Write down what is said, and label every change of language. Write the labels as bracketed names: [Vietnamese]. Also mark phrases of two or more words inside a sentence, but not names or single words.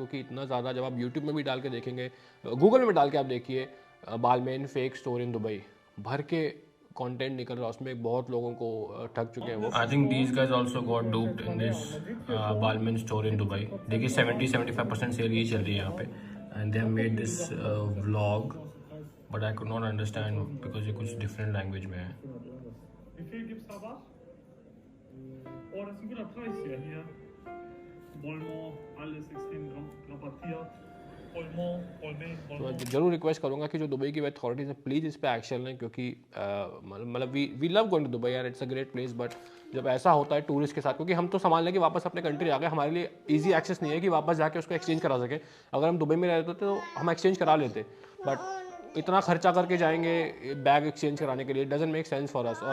[Hindi] क्योंकि इतना ज़्यादा, जब आप यूट्यूब में भी डाल के देखेंगे, गूगल में डाल के आप देखिए [English] Balmain fake store in Dubai, [Hindi] भर के कंटेंट निकल रहा है उसमें, बहुत लोगों को ठग चुके हैं वो। [English] I think these guys also got duped in this Balmain store in Dubai. [Hindi] देखिए 70-75% सेल ये चल रही है यहाँ पे, [English] and they have made this vlog, but I could not understand because [Hindi] ये कुछ [English] different language [Hindi] में है। [German] Oh, das ist ein guter Preis hier. Vollmont, alles extrem rabattiert. [Hindi] तो जरूर रिक्वेस्ट करूंगा कि जो दुबई की अथॉरिटीज़ है प्लीज़ इस पे एक्शन लें, क्योंकि मतलब [English] we love going to Dubai [Hindi] यार, [English] it's a great place. [Hindi] बट जब ऐसा होता है टूरिस्ट के साथ, क्योंकि हम तो सामान लेके वापस अपने कंट्री आ गए, हमारे लिए [English] easy access [Hindi] नहीं है कि वापस जाके उसको एक्सचेंज करा सके। अगर हम दुबई में रहते तो हम एक्सचेंज करा लेते, बट इतना खर्चा करके जाएंगे बैग एक्सचेंज कराने के लिए, [English] doesn't make sense for us.